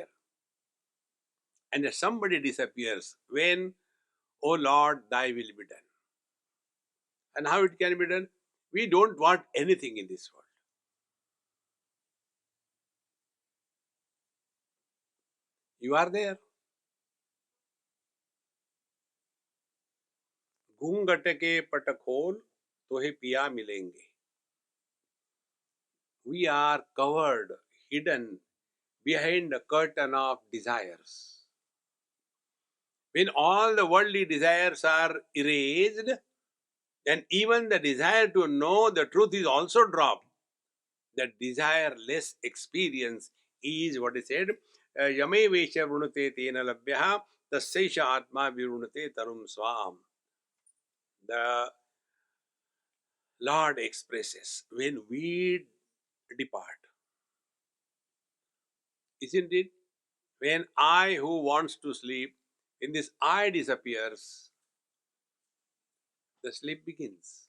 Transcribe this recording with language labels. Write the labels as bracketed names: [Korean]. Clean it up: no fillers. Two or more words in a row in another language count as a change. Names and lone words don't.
[English] And that somebody disappears when, "O Lord, thy will be done." And how it can be done? We don't want anything in this world. You are there. [Hindi] घूंघट के पट खोल तोहे पिया मिलेंगे. [English] We are covered, hidden behind the curtain of desires. When all the worldly desires are erased, then even the desire to know the truth is also dropped. That desireless experience is what is said, [Sanskrit] यमेवैष वृणुते तेन लभ्यः तस्यैष आत्मा विवृणुते तनूं स्वाम्. [English] The Lord expresses when we depart. Isn't it? When I who wants to sleep, when this I disappears, the sleep begins.